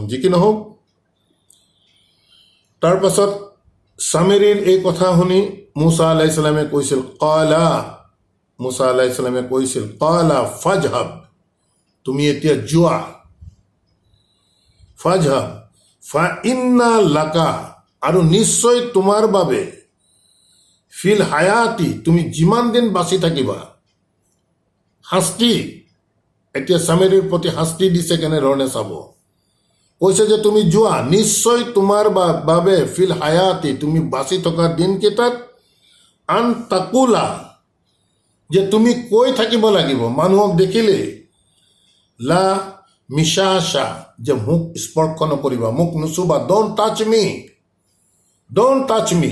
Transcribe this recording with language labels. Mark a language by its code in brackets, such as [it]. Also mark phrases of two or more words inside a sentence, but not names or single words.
[as] যি কি নহওক, তাৰ পাছত ছামেৰীৰ এই কথা শুনি মুছা [ar] عليه السلام [as] কৈছিল, মুছা [ar] عليه السلام [as] কৈছিল, [ar] قال فاذهب, [as] তুমি এতিয়া যোৱা। [ar] فاذهب فإن لك, [as] আৰু নিশ্চয় তোমাৰ বাবে, [ar] في الحياة, [as] তুমি যিমান দিন বাচি থাকিবা। শাস্তি, এতিয়া ছামেৰীৰ প্ৰতি শাস্তি দিছে কেনেধৰণে চাব। কৈছে যে তুমি যোৱা, নিশ্চয় তোমাৰ বাবে, [ar] في الحياة, [as] তুমি বাচি থকা দিনকেইটাত, [ar] أن تقول, [as] যে তুমি কৈ থাকিব লাগিব মানুহক দেখিলেই, [ar] لا مساس, [as] যে মোক স্পৰ্শ নকৰিবা, মোক নুচুবা, [en] don't touch me, don't touch me.